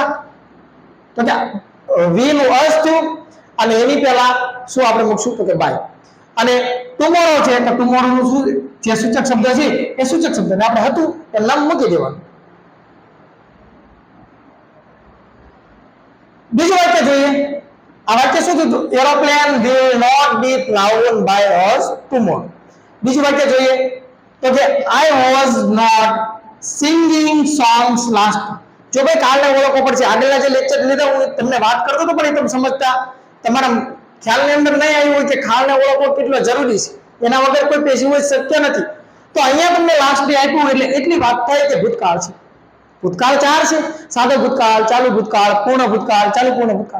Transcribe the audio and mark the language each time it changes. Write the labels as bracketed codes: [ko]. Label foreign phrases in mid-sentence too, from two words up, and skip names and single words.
[gu] તો કે વી નું અંશ થયું અને એની પહેલા શું આપણે મૂકશું? તો કે બાય. અને ટુમોરો છે તો ટુમોરો નું શું જે સૂચક શબ્દ છે એ સૂચક શબ્દને આપણે હતું એ નામ મૂકી દેવાનું. બીજું વાક્ય જોઈએ. [en] આ વાક્ય શું થયું? aeroplane will not be flown by us tomorrow. [gu] બીજું વાક્ય જોઈએ તો કે [en] I was not singing songs last. [gu] જો ભાઈ કાલને ઓળખવો પડશે. આગળના જે લેક્ચર લીધા હું તમને વાત કરતો હતો પણ એ તમે સમજતા તમારા ખ્યાલની અંદર નહીં આવ્યું હોય કે કાલને ઓળખવો કેટલો જરૂરી છે. એના વગર કોઈ [en] passive voice [gu] શક્ય નથી. તો અહીંયા તમને [en] last day [gu] આપ્યું એટલે એટલી વાત થાય કે ભૂતકાળ છે. ભૂતકાળ 4 છે: સાદો ભૂતકાળ, ચાલુ ભૂતકાળ, પૂર્ણ ભૂતકાળ, ચાલુ પૂર્ણ ભૂતકાળ.